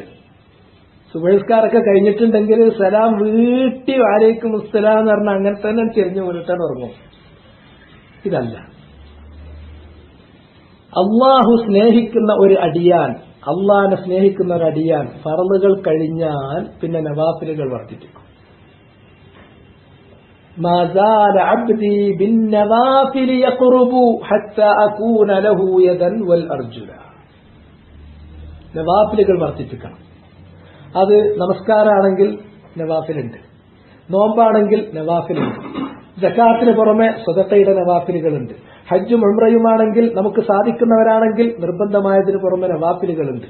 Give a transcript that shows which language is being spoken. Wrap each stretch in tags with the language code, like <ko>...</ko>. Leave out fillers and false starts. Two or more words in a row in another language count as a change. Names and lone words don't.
<ml>സുബഹിസ്കാരൊക്കെ കഴിഞ്ഞിട്ടുണ്ടെങ്കിൽ സലാം വീട്ടി</ml> <ar>وعليكم السلام</ar> <ml>എന്ന് പറഞ്ഞാൽ അങ്ങനെ തന്നെ ചെരിഞ്ഞു മുന്നിട്ടാണ് ഉറങ്ങും. ഇതല്ല. അള്ളാഹു സ്നേഹിക്കുന്ന ഒരു അടിയാൻ, അള്ളാഹിനെ സ്നേഹിക്കുന്ന ഒരു അടിയാൻ ഫർളുകൾ കഴിഞ്ഞാൽ പിന്നെ നവാഫിലുകൾ വർദ്ധിക്കും.</ml> <ar>ما زال عبدي بالنوافل يقرب حتى أكون له يدا والأرجل.</ar> <ml>നവാഫിലുകൾ വർദ്ധിപ്പിക്കണം. അത് നമസ്കാരമാണെങ്കിൽ നവാഫിലുണ്ട്, നോമ്പാണെങ്കിൽ നവാഫിലുണ്ട്, സകാത്തിന് പുറമെ സ്വതക്കയുടെ നവാഫിലുകളുണ്ട്, ഹജ്ജും ഉംറയുമാണെങ്കിൽ നമുക്ക് സാധിക്കുന്നവരാണെങ്കിൽ നിർബന്ധമായതിന് പുറമെ നവാഫിലുകളുണ്ട്.</ml>